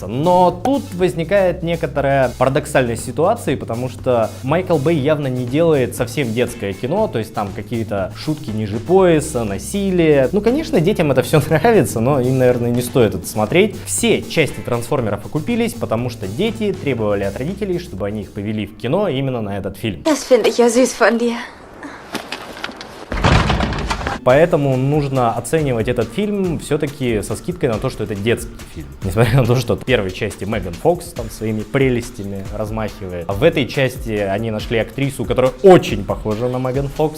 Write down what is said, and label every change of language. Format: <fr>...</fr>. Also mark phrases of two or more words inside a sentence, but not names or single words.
<ru>Но тут возникает некоторая парадоксальность ситуации, потому что Майкл Бэй явно не делает совсем детское кино, то есть там какие-то шутки ниже пояса, насилие. Конечно, детям это все нравится, но им, наверное, не стоит это смотреть. Все части «Трансформеров» окупились, потому что дети требовали от родителей, чтобы они их повели в кино именно на этот фильм.</ru> <de>Das finde ich ja süß von dir.</de> <ru>Поэтому нужно оценивать этот фильм все-таки со скидкой на то, что это детский фильм. Несмотря на то, что в первой части Меган Фокс там своими прелестями размахивает. А в этой части они нашли актрису, которая очень похожа на Меган Фокс.</ru>